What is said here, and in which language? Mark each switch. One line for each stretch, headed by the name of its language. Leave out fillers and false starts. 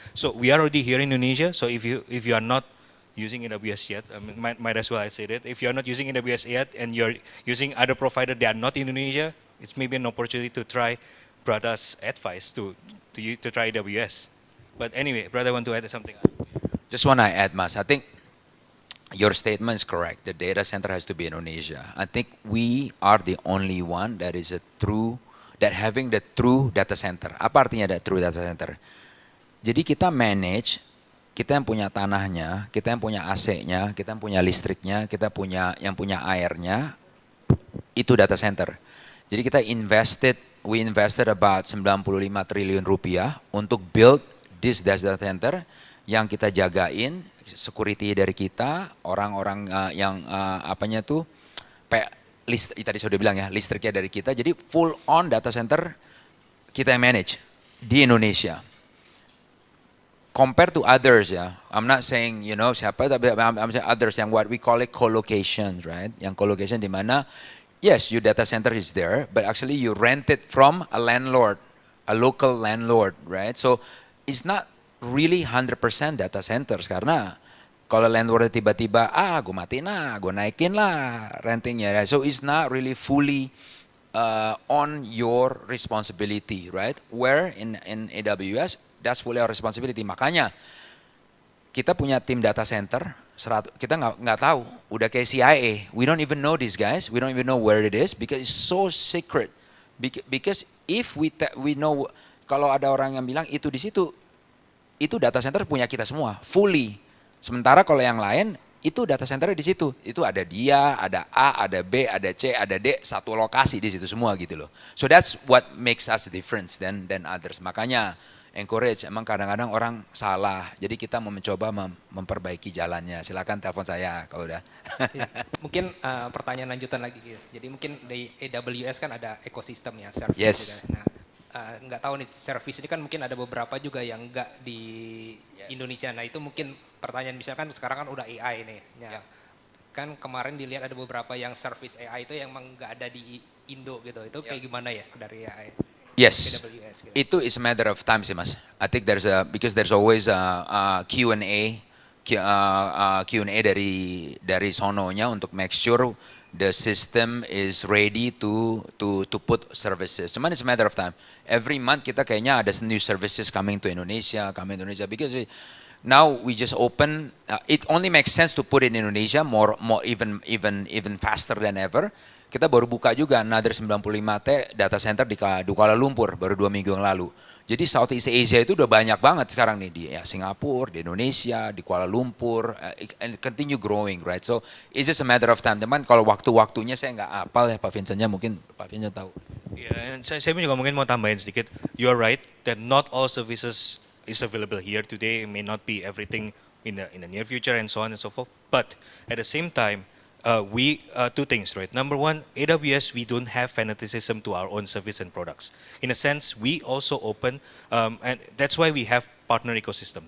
English: So we are already here in Indonesia. So if you are not using AWS yet, I mean, might as well I said it. If you're not using AWS yet and you're using other provider that are not in Indonesia, it's maybe an opportunity to try Brada's advice to try AWS. But anyway, Brada want to add something? Just want to add, Mas. I think your statement is correct. The data center has to be Indonesia. I think we are the only one that is having the true data center.
Indonesian: Apa artinya that true data center? Jadi kita manage, kita yang punya tanahnya, kita yang punya AC-nya, kita yang punya listriknya, kita yang punya airnya, itu data center. Jadi kita
English: we invested about 95
Indonesian: triliun rupiah untuk
English: build this data center
Indonesian: yang kita jagain, security dari kita, orang-orang yang apanya tuh, tadi sudah bilang ya, listriknya dari kita, jadi full on data center kita yang manage di Indonesia.
English: Compared to others ya, I'm not saying
Indonesian: siapa, tapi
English: I'm saying others yang what we call it co-location, right? Yang co-location di mana, yes, your data center is there, but actually you rent it from a landlord, a local landlord, right? So it's not really 100% data centers
Indonesian: karena kalau landlord tiba-tiba, gue matiin lah, gue naikin lah rentingnya,
English: right? So it's not really fully on your responsibility, right? Where in AWS, that's fully our responsibility.
Indonesian: Makanya kita punya tim data center, kita nggak tahu, udah kayak CIA.
English: We don't even know these guys, we don't even know where it is because it's so secret. Because if we know,
Indonesian: kalau ada orang yang bilang itu di situ, itu data center punya kita semua, fully. Sementara kalau yang lain, itu data center di situ. Itu ada dia, ada A, ada B, ada C, ada D, satu lokasi di situ semua gitu loh.
English: So that's what makes us different than others.
Indonesian: Makanya encourage, emang kadang-kadang orang salah. Jadi kita mau mencoba memperbaiki jalannya. Silakan telepon saya kalau udah. Ya, mungkin pertanyaan lanjutan lagi gitu. Jadi mungkin di AWS kan ada ekosistem ya, service.
English: Yes.
Indonesian: Gitu. Nah, nggak tahu nih, service ini kan mungkin ada beberapa juga yang nggak di Indonesia. Nah itu mungkin pertanyaan, misalkan sekarang kan udah AI nih. Ya. Kan kemarin dilihat ada beberapa yang service AI itu yang emang nggak ada di Indo gitu. Itu kayak gimana ya dari AI?
English: Yes,
Indonesian: AWS, gitu.
English: Itu is a matter of time sih mas. I think because there's always a Q&A
Indonesian: dari sononya untuk
English: make sure the system is ready to put services. Cuman it's a matter of time. Every month
Indonesian: kita kayaknya ada
English: new services coming to Indonesia because now we just open. It only makes sense to put it in Indonesia more even faster than ever.
Indonesian: Kita baru buka juga another 95T data center di Kuala Lumpur baru 2 minggu yang lalu. Jadi Southeast Asia itu udah banyak banget sekarang nih di Singapura, di Indonesia, di Kuala Lumpur,
English: and continue growing, right? So it's just a matter of time.
Indonesian: Teman, kalau waktu-waktunya saya nggak hafal ya Pak Vincentnya, mungkin Pak Vincent tahu. Ya, saya juga mungkin mau tambahin sedikit.
English: You are right that not all services is available here today. It may not be everything in the near future and so on and so forth. But at the same time, we two things, right? Number one, AWS, we don't have fanaticism to our own service and products. In a sense, we also open, and that's why we have partner ecosystem.